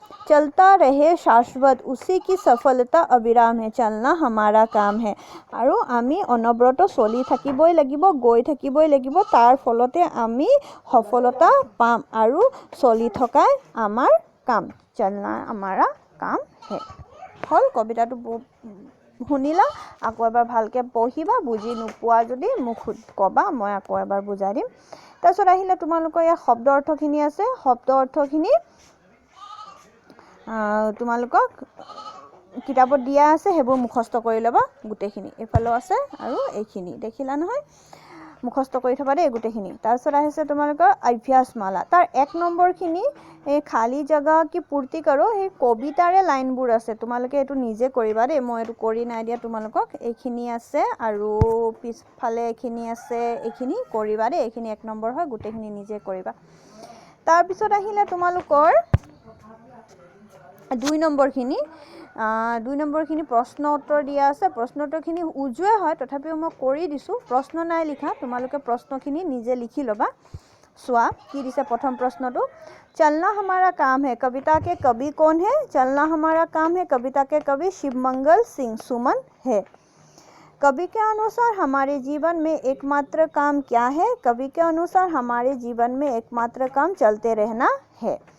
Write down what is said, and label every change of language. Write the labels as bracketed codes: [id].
[hi] चलता रहे शाश्वत उसी की सफलता अविराम है, चलना हमारा काम है। [as] আৰু আমি অনবৰত চলি থাকিবই লাগিব, গৈ থাকিবই লাগিব, তাৰ ফলতে আমি সফলতা পাম আৰু চলি থকাই আমাৰ কাম। [hi] চলনা हमारा काम है। [as] হ'ল কবিতাটো শুনিলা, আকৌ এবাৰ ভালকৈ পঢ়িবা, বুজি নোপোৱা যদি মোক ক'বা, মই আকৌ এবাৰ বুজাই দিম। তাৰপিছত আহিলে তোমালোকৰ ইয়াত শব্দ অৰ্থখিনি আছে। শব্দ অৰ্থখিনি তোমালোকক কিতাপত দিয়া আছে, সেইবোৰ মুখস্থ কৰি ল'বা গোটেইখিনি। এইফালেও আছে আৰু এইখিনি দেখিলা নহয়, মুখস্থ কৰি থবা দেই গোটেইখিনি। তাৰপিছত আহিছে তোমালোকৰ অভ্যাসমালা। তাৰ 1 নম্বৰখিনি এই খালী জেগা কি পূৰ্তি কৰোঁ, সেই কবিতাৰে লাইনবোৰ আছে, তোমালোকে এইটো নিজে কৰিবা দেই, মই এইটো কৰি নাই দিয়া তোমালোকক। এইখিনি আছে আৰু পিছফালে এইখিনি আছে, এইখিনি কৰিবা দেই, এইখিনি 1 নম্বৰ হয়, গোটেইখিনি নিজে কৰিবা। তাৰপিছত আহিলে তোমালোকৰ 2 নম্বৰখিনি। 2 নম্বৰখিনি প্ৰশ্ন উত্তৰ দিয়া আছে। প্ৰশ্ন উত্তৰখিনি উজুৱে হয়, তথাপিও মই কৰি দিছোঁ, প্ৰশ্ন নাই লিখা, তোমালোকে প্ৰশ্নখিনি নিজে লিখি ল'বা। চোৱা কি দিছে প্ৰথম প্ৰশ্নটো, [hi] चलना हमारा काम है कविता के कवि कौन है? चलना हमारा काम है कविता के कवि शिवमंगल सिंह सुमन है। कवि के अनुसार हमारे जीवन में एकमात्र काम क्या है? कवि के अनुसार हमारे जीवन में एकमात्र काम चलते रहना है।